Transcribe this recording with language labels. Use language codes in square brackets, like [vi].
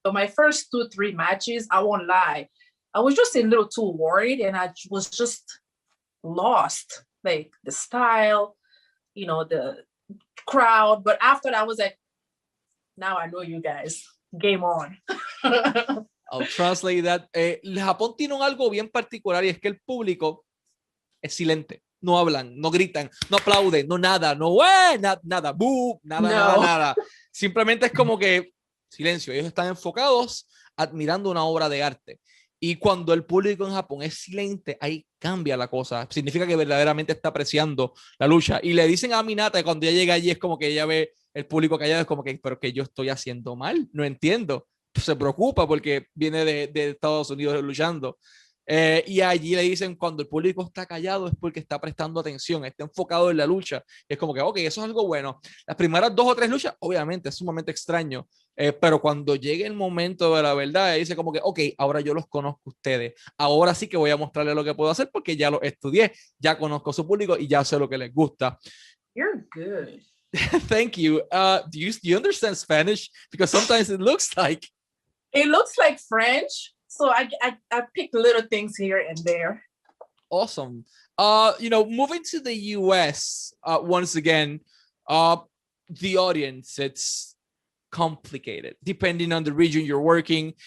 [en] But my first 2-3 matches, I won't lie, I was just a little too worried and I was just lost, like the style, the crowd. But after that, I was like, now I know you guys. Game on. I'll translate that. [es] Japón tiene algo bien particular y es que el público es silente. No hablan, no gritan, no aplauden, no nada, nada, nada. Simplemente es como que silencio. Ellos están enfocados admirando una obra de arte. Y cuando el público en Japón es silente, ahí cambia la cosa. Significa que verdaderamente está apreciando la lucha. Y le dicen a Aminata que cuando ella llega allí es como que ella ve el público callado, es como que, pero que yo estoy haciendo mal, no entiendo. se preocupa porque viene de Estados Unidos luchando. Y allí le dicen, cuando el público está callado es porque está prestando atención, está enfocado en la lucha. Y es como que, ok, eso es algo bueno. Las primeras 2 o 3 luchas, obviamente, es sumamente extraño. Pero cuando llegue el momento de la verdad, dice como que, ok, ahora yo los conozco a ustedes. Ahora sí que voy a mostrarles lo que puedo hacer porque ya lo estudié, ya conozco a su público y ya sé lo que les gusta. [en] You're good. Thank you. Do you understand Spanish? Because sometimes it looks like French. So I picked little things here and there. awesome. Moving to the US, once again, the audience, it's complicated depending on the region you're working.